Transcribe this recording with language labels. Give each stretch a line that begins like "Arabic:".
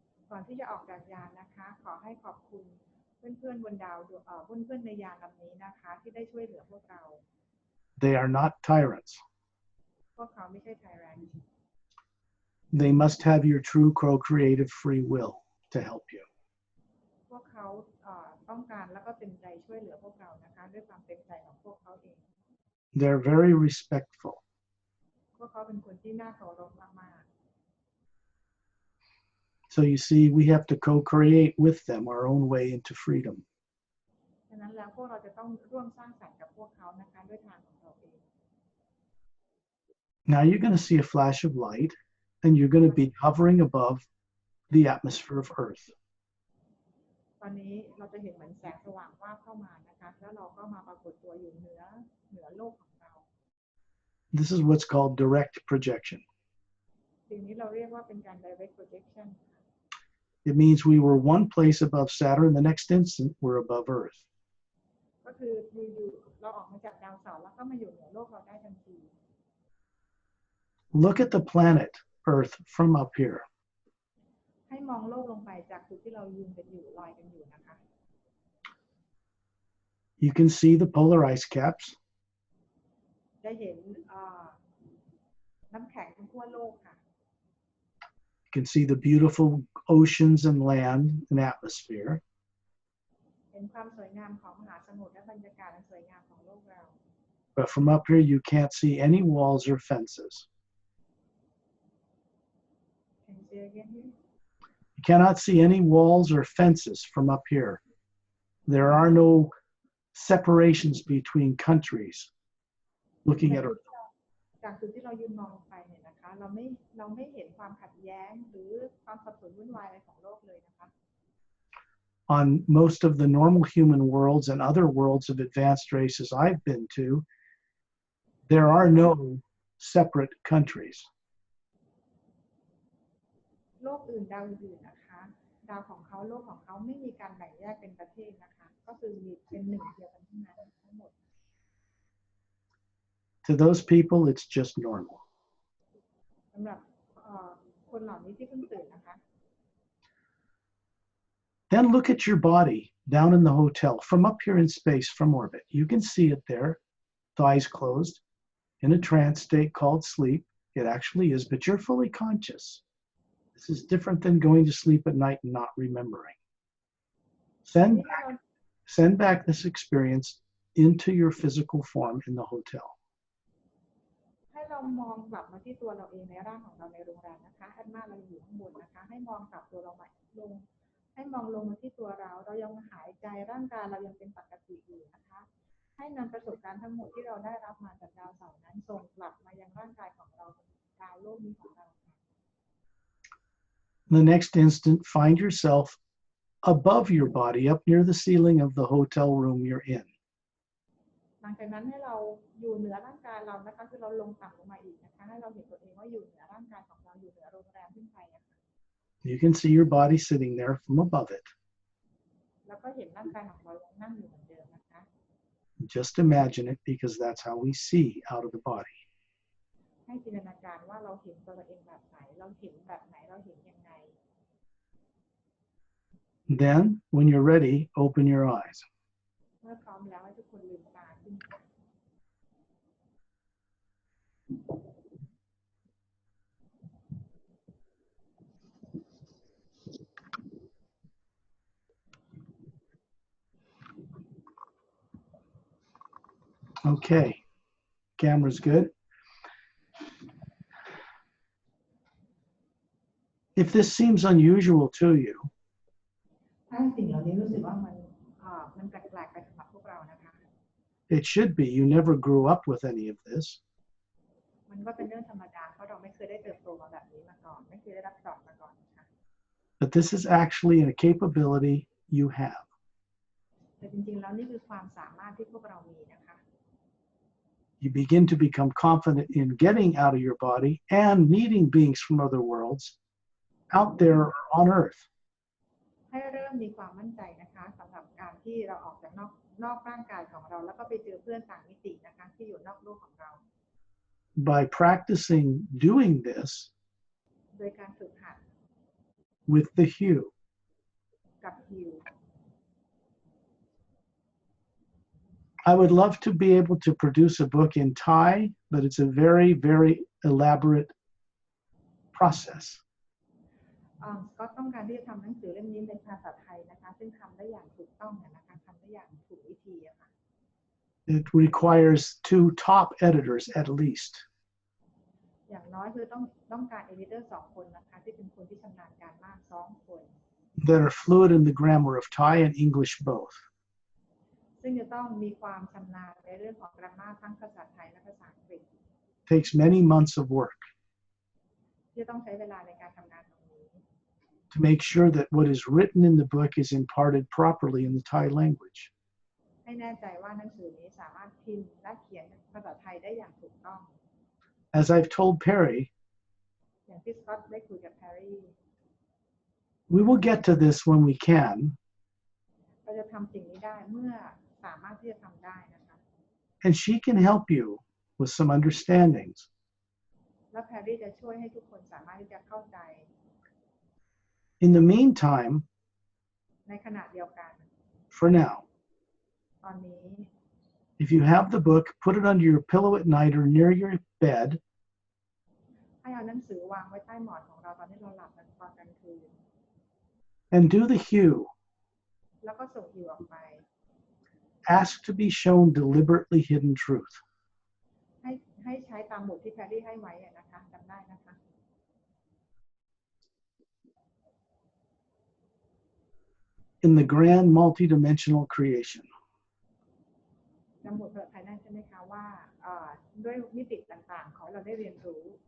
Thai: ก่อนที่จะออกจากยานนะคะขอให้ขอบคุณเพื่อนๆบนดาวเพื่อนๆในยานลำนี้นะคะที่ได้ช่วยเหลือพวกเรา
English: They are not tyrants.
Thai: พวกเขาไม่ใช่ไทแรนต์
English: They must have your true co-creative free will to help you.
Thai: พวกเขาต้องการแล้วก็เต็มใจช่วยเหลือพวกเรานะคะด้วยความเต็มใจของพวกเขาเอง
English: They're very respectful.
Thai: พวกเขาเป็นคนที่น่าเคารพมาก
English: So you see, we have to co-create with them our own way into freedom.
Thai: ๆฉะนั้นแล้วพวกเราจะต้องร่วมสร้างสรรค์กับพวกเขานะคะด้วยทางของเราเอง
English: Now you're going to see a flash of light, and you're going to be hovering above the atmosphere of Earth.
Thai: ตอนนี้เราจะเห็นเหมือนแสงสว่างวาบเข้ามานะคะแล้วเราก็มาปรากฏตัวอยู่เหนือโลกของเรา
English: This is what's called direct projection.
Thai: สิ่งนี้เราเรียกว่าเป็นการ
English: direct projection It means we were one place above Saturn, the next instant we're above Earth.
Thai: ก็คืออยู่ๆเราออกมาจากดาวเสาร์แล้วก็มาอยู่เหนือโลกเราได้ทันที
English: Look at the planet Earth from up here.
Thai: ให้มองโลกลงไปจากจุดที่เรายืนกันอยู่ลอยกันอยู่นะคะ
English: You can see the polar ice caps.
Thai: จะเห็นน้ำแข็งทั่วโลกค่ะ
English: You can see the beautiful oceans and land and atmosphere.
Thai: เห็นความสวยงามของมหาสมุทรและบรรยากาศอันสวยงามของโลกเรา
English: But from up here, you can't see any walls or fences. Can you say again here? You cannot see any walls or fences from up here. There are no separations between countries looking at Earth.
Thai: จากจุดที่เรายืนมองลงไปเนี่ยนะคะเราไม่เห็นความขัดแย้งหรือความสับสนวุ่นวายอะไรของโลกเลยนะคะ
English: On most of the normal human worlds and other worlds of advanced races I've been to, there are no separate countries.
Thai: โลกอื่นดาวอื่นนะคะดาวของเขาโลกของเขาไม่มีการแบ่งแยกเป็นประเทศนะคะก็คือมีเป็นหนึ่งเดียวกันทั้งนั้นทั้งหมด
English: To those people, it's just normal.
Thai: สำหรับคนเหล่านี้ที่เพิ่งตื่นนะคะ
English: Then look at your body down in the hotel from up here in space from orbit. You can see it there, with eyes closed, in a trance state called sleep. It actually is, but you're fully conscious. This is different than going to sleep at night and not remembering. Send back this experience into your physical form in the hotel.
Thai: ให้เรามองกลับมาที่ตัวเราเองในร่างของเราในโรงแรมนะคะอันมาเราอยู่ข้างบนนะคะให้มองกลับตัวเราลงให้มองลงมาที่ตัวเรายังหายใจร่างกายเรายังเป็นปกติอยู่นะคะให้นำประสบการณ์ทั้งหมดที่เราได้รับมาจากดาวเสาร์นั้นส่งกลับมายังร่างกายของเราดาวโลกนี้ของเรา
English: The next instant, find yourself above your body, up near the ceiling of the hotel room you're in.
Thai: หลังจากนั้นให้เราอยู่เหนือร่างกายเรานะคะคือเราลงต่ำลงมาอีกนะคะให้เราเห็นตัวเองว่าอยู่เหนือร่างกายของเราอยู่เหนือโรงแรมขึ้นไปนะคะ
English: You can see your body sitting there from above it.
Thai: แล้วก็เห็นร่างกายของเรานั่งอยู่เหมือนเดิมนะคะ
English: Just imagine it because that's how we see out of the body.
Thai: ให้จินตนาการว่าเราเห็นตัวเองแบบไหนเราเห็นแบบไหนเราเห็นยังไง
English: Then, when you're ready, open your eyes.
Thai: เมื่อพร้อมแล้วให้ทุกคนลืมตาขึ้นค่ะ
English: Okay, camera's good. If this seems unusual to you,
Thai: ถ้าสิ่งเหล่านี้รู้สึกว่ามันแปลกๆไปสำหรับพวกเรานะคะ
English: it should be. You never grew up with any of this.
Thai: มันก็เป็นเรื่องธรรมดาเพราะเราไม่เคยได้เติบโตมาแบบนี้มาก่อนไม่เคยได้รับสอนมาก่อนนะคะ
English: But this is actually a capability you have.
Thai: แต่จริงๆแล้วนี่คือความสามารถที่พวกเรามีนะคะ
English: You begin to become confident in getting out of your body and meeting beings from other worlds out there on Earth.
Thai: ให้เริ่มมีความมั่นใจนะคะสำหรับการที่เราออกจากนอกร่างกายของเราแล้วก็ไปเจอเพื่อนต่างมิตินะคะที่อยู่นอกโลกของเรา
English: By practicing doing this
Thai: โดยการฝึกหัด
English: with the hue,
Thai: กับฮิว
English: I would love to be able to produce a book in Thai, but it's a very, very elaborate process.
Thai: ก็ต้องการที่จะทำหนังสือเล่มนี้เป็นภาษาไทยนะคะซึ่งทำได้อย่างถูกต้องนะคะทำได้อย่างถูกวิธีอะค่ะ
English: It requires 2 top editors at least.
Thai: อย่างน้อยคือต้องการเอดิเตอร์2 คนนะคะที่เป็นคนที่ชำนาญการมาก2 คน
English: that are fluent in the grammar of Thai and English both.
Thai: ซึ่งจะต้องมีความชำนาญในเรื่องของกราฟมาทั้งภาษาไทยและภาษาอังกฤษ
English: Takes many months of work
Thai: ที่ต้องใช้เวลาในการทำงานตรงนี้
English: to make sure that what is written in the book is imparted properly in the Thai language.
Thai: ให้แน่ใจว่าหนังสือนี้สามารถพิมพ์และเขียนภาษาไทยได้อย่างถูกต้อง
English: As I've told Perry,
Thai: อย่างที่สกอตได้คุยกับแพรรี่
English: we will get to this when we can,
Thai: เราจะทำสิ่งนี้ได้เมื่อสามารถที่จะทำได้นะคะ
English: and she can help you with some understandings.
Thai: และแพรรี่จะช่วยให้ทุกคนสามารถที่จะเข้าใจ
English: In the meantime,
Thai: ในขณะเดียวกัน
English: for now,
Thai: ตอนนี้
English: if you have the book, put it under your pillow at night or near your bed,
Thai: ให้เอาหนังสือวางไว้ใต้หมอนของเราตอนที่เราหลับตอนกลางคืน
English: and do the hue.
Thai: แล้วก็ส่งฮิวออกไป
English: Ask to be shown deliberately hidden truth.
Thai: ให้ใช้ตามบทที่แพรรี่ให้ไว้นะคะจำได้นะคะ
English: In the grand multidimensional creation.
Thai: จำบทภาษาไทยได้ใช่ไหมคะว่าด้วยมิติต่างๆขอให้เราได้เรียนรู้